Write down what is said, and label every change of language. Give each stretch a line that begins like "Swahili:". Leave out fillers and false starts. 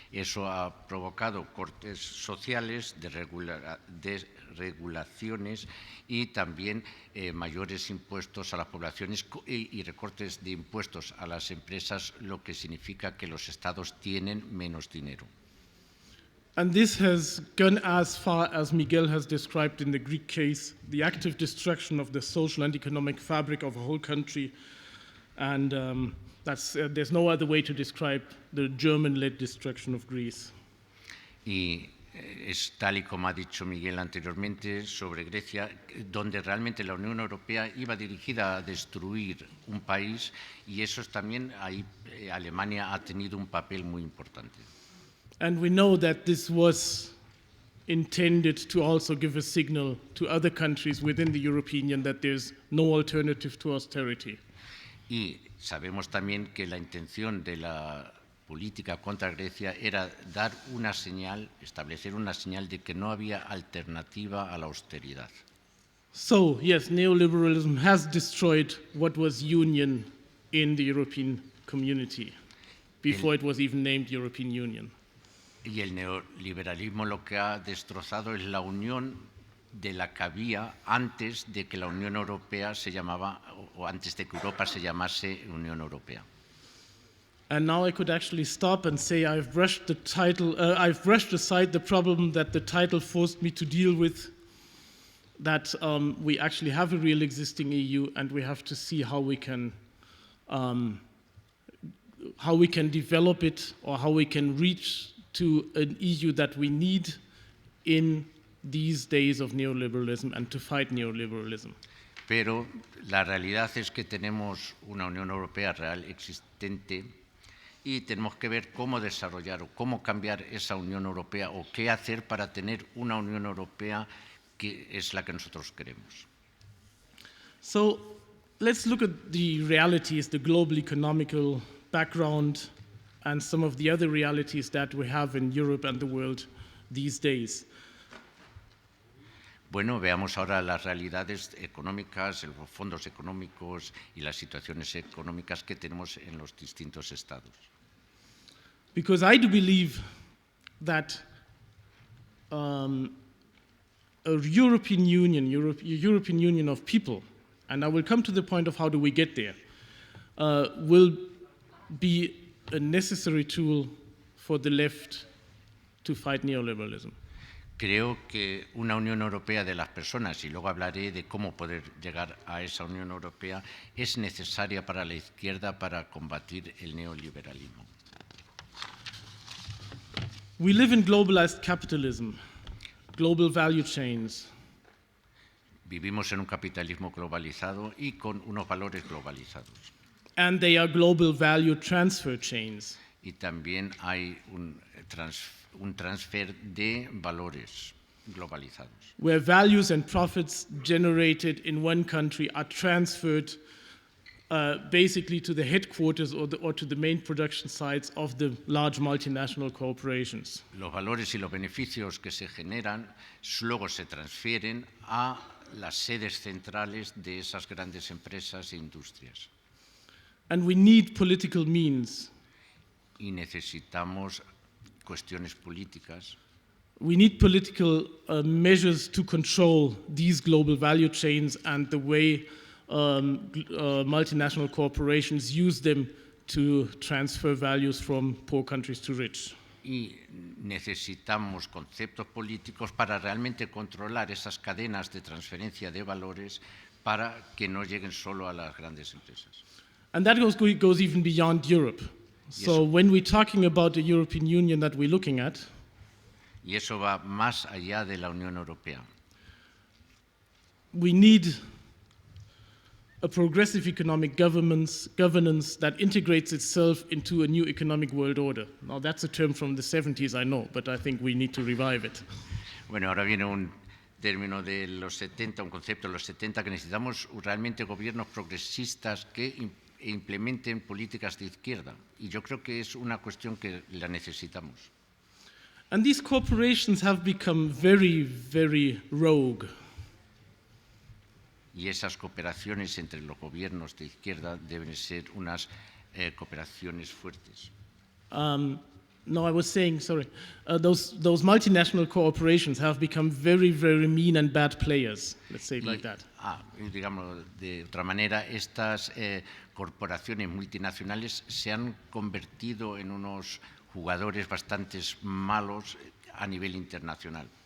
Spanish: Eso ha provocado cortes sociales, desregulaciones y también mayores impuestos a las poblaciones y recortes de impuestos a las empresas, lo que significa que los estados tienen menos dinero.
English: And this has gone as far as Miguel has described in the Greek case, the active destruction of the social and economic fabric of a whole country. And there's no other way to describe the German-led destruction of Greece.
Spanish: Y es tal y como ha dicho Miguel anteriormente sobre Grecia, donde realmente la Unión Europea iba dirigida a destruir un país, y eso es también ahí Alemania ha tenido un papel muy importante.
English: And we know that this was intended to also give a signal to other countries within the European Union that there's no alternative to austerity.
Spanish: Y sabemos también que la intención de la política contra Grecia era dar una señal, establecer una señal de que no había alternativa a la austeridad.
English: So, yes, neoliberalism has destroyed what was union in the European community before it was even named European Union.
Spanish: Y el neoliberalismo lo que ha destrozado es la unión de la que había antes de que la Unión Europea se llamaba, o antes de que Europa se llamase Unión Europea.
English: And now I could actually stop and say I've brushed aside the problem that the title forced me to deal with, that we actually have a real existing EU, and we have to see how we can develop it, or how we can reach to an EU that we need in these days of neoliberalism and to fight neoliberalism.
Spanish: Pero la realidad es que tenemos una Unión Europea real existente y tenemos que ver cómo desarrollar o cómo cambiar esa Unión Europea, o qué hacer para tener una Unión Europea que es la que nosotros queremos.
English: So let's look at the realities, the global economical background, and some of the other realities that we have in Europe and the world these days.
Spanish: Bueno, veamos ahora las realidades económicas, los fondos económicos y las situaciones económicas que tenemos en los distintos estados.
English: Because I do believe that a European Union of people, and I will come to the point of how do we get there, will be a necessary tool for the left to fight neoliberalism.
Spanish: Creo que una Unión Europea de las personas, y luego hablaré de cómo poder llegar a esa Unión Europea, es necesaria para la izquierda para combatir el neoliberalismo.
English: We live in globalized capitalism, global value chains.
Spanish: Vivimos en un capitalismo globalizado y con unos valores globalizados.
English: And they are global value transfer chains.
Spanish: Y también hay un transfer de valores globalizados.
English: Where values and profits generated in one country are transferred basically to the headquarters or to the main production sites of the large multinational corporations.
Spanish: Los valores y los beneficios que se generan luego se transfieren a las sedes centrales de esas grandes empresas e industrias.
English: And we need political means.
Spanish: Y necesitamos cuestiones políticas.
English: We need political measures to control these global value chains and the way multinational corporations use them to transfer values from poor countries to rich.
Spanish: Y necesitamos conceptos políticos para realmente controlar esas cadenas de transferencia de valores para que no lleguen solo a las grandes empresas.
English: And that goes even beyond Europe. So when we're talking about the European Union that we're looking at,
Spanish: y eso va más allá de la Unión Europea.
English: We need a progressive economic governance that integrates itself into a new economic world order. Now that's a term from the 70s, I know, but I think we need to revive it.
Spanish: Bueno, ahora viene un término de los 70, un concepto de los 70, que necesitamos realmente gobiernos progresistas que implementen políticas de izquierda. Y yo creo que es una cuestión que la necesitamos.
English: And these corporations have become very, very rogue.
Spanish: Y esas cooperaciones entre los gobiernos de izquierda deben ser unas cooperaciones fuertes.
English: No, I was saying, sorry, those multinational corporations have become very, very mean and bad players, let's say it like that.
Spanish: Digamos, de otra manera, estas corporaciones multinacionales se han convertido en unos jugadores bastante malos a nivel internacional.